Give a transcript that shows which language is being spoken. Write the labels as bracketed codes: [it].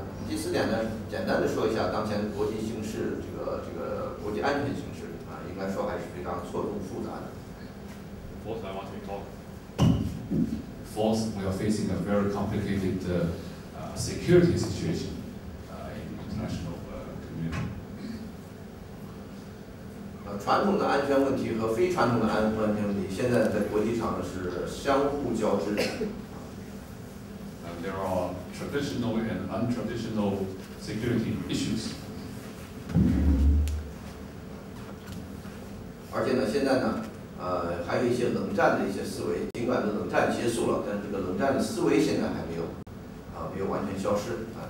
[zh] 4点呢，简单的说一下当前国际形势，这个国际安全形势啊，应该说还是非常错综复杂的。 [en] Fourth, I want to talk. Fourth, we are facing a very complicated security situation in the international community. [zh] 传统的安全问题和非传统的安全问题，现在在国际上呢是相互交织的。 [en] There are traditional and untraditional security issues. [zh] 而且呢，现在呢，还有一些冷战的一些思维，尽管冷战结束了，但是这个冷战的思维现在还没有完全消失啊。